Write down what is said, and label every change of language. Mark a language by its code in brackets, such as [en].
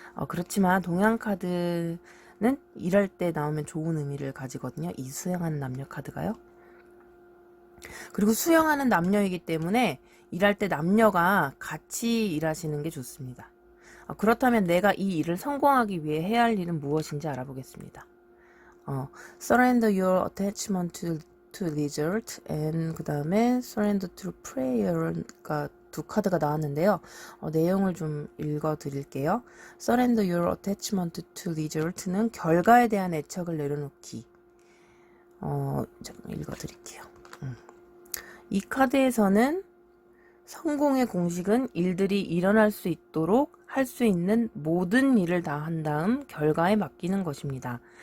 [ko] 그렇지만 동양 카드는 일할 때 나오면 좋은 의미를 가지거든요. 이 수영하는 남녀 카드가요. 그리고 수영하는 남녀이기 때문에 일할 때 남녀가 같이 일하시는 게 좋습니다. 그렇다면 내가 이 일을 성공하기 위해 해야 할 일은 무엇인지 알아보겠습니다. [en] Surrender your attachment to result, and [ko] 그 다음에 [en] Surrender to prayer가 [ko] 두 카드가 나왔는데요. 내용을 좀 읽어 드릴게요. [en] Surrender your attachment to result [ko] 는 결과에 대한 애착을 내려놓기. 잠깐 읽어 드릴게요. 이 카드에서는 성공의 공식은 일들이 일어날 수 있도록 할 수 있는 모든 일을 다 한 다음 결과에 맡기는 것입니다.